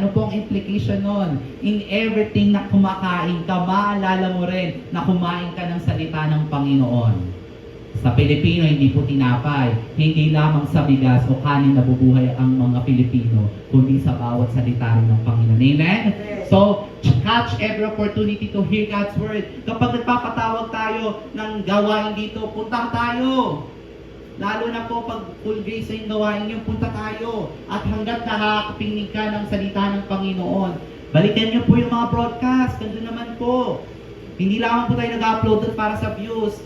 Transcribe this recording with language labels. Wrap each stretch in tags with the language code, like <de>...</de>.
<tl>Ano po ang implication nun?</tl> <en>In everything</en> <tl>na kumakain ka, maalala mo rin na kumain ka ng salita ng Panginoon. Sa Pilipino, hindi po tinapay. Hindi lamang sa bigas o kanin nabubuhay ang mga Pilipino, kundi sa bawat salita rin ng Panginoon. Amen?</tl> <en>So, catch every opportunity to hear God's Word.</en> <tl>Kapag nagpapatawag tayo ng gawain dito, punta tayo. Lalo na po pag full grace na yung gawain nyo, punta tayo. At hanggat nakakapinig ka ng salita ng Panginoon, balikan nyo po yung mga broadcast. Ganda naman po. Hindi lamang po tayo nag-upload doon para sa views.</tl>